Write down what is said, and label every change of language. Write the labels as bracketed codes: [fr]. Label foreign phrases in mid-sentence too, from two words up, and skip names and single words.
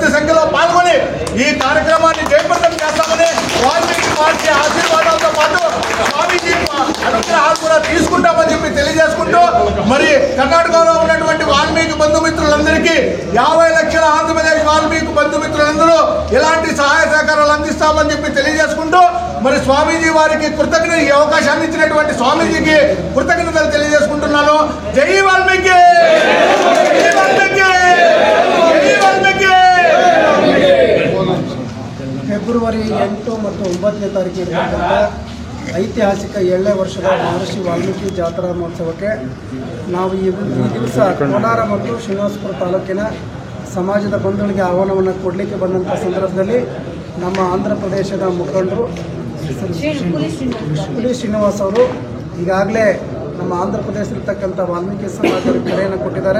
[te] సంఖ్యలో పాల్గొని ఈ కార్యక్రమాన్ని జయప్రదం చేస్తామని, వాల్మీకి వారికి ఆశీర్వాదాలతో పాటు స్వామీజీ అనుగ్రహాలు కూడా తీసుకుంటామని చెప్పి తెలియజేసుకుంటూ, మరి కర్ణాటకలో ఉన్నటువంటి వాల్మీకి బంధుమిత్రులందరికీ 50 లక్షల ఆంధ్రప్రదేశ్ వాల్మీకి బంధుమిత్రులందరూ ఇలాంటి సహాయ సహకారాలు అందిస్తామని చెప్పి తెలియజేసుకుంటూ, మరి స్వామీజీ వారికి కృతజ్ఞత, ఈ అవకాశాన్ని ఇచ్చినటువంటి స్వామీజీకి కృతజ్ఞతలు తెలియజేసుకుంటున్నాను. జై వాల్మీకి, జై వాల్మీకి, జై వాల్మీకి. [kn] ಫೆಬ್ರವರಿ 8 ಮತ್ತು 9ನೇ ತಾರೀಕು ಇರತಕ್ಕಂಥ ಐತಿಹಾಸಿಕ 7ನೇ ವರ್ಷದ ಮಹರ್ಷಿ ವಾಲ್ಮೀಕಿ ಜಾತ್ರಾ ಮಹೋತ್ಸವಕ್ಕೆ ನಾವು ಈ ದಿವಸ ಕೋಲಾರ ಮತ್ತು ಶ್ರೀನಿವಾಸಪುರ ತಾಲೂಕಿನ ಸಮಾಜದ ಬಂಧುಗಳಿಗೆ ಆಹ್ವಾನವನ್ನು ಕೊಡಲಿಕ್ಕೆ ಬಂದಂಥ ಸಂದರ್ಭದಲ್ಲಿ ನಮ್ಮ ಆಂಧ್ರ ಪ್ರದೇಶದ ಮುಖಂಡರು ಪುಲಿ ಶ್ರೀನಿವಾಸ್ ಅವರು ಈಗಾಗಲೇ ನಮ್ಮ ಆಂಧ್ರ ಪ್ರದೇಶದಲ್ಲಿರ್ತಕ್ಕಂಥ ವಾಲ್ಮೀಕಿ ಸಮಾಜದ ಕರೆಯನ್ನು ಕೊಟ್ಟಿದ್ದಾರೆ.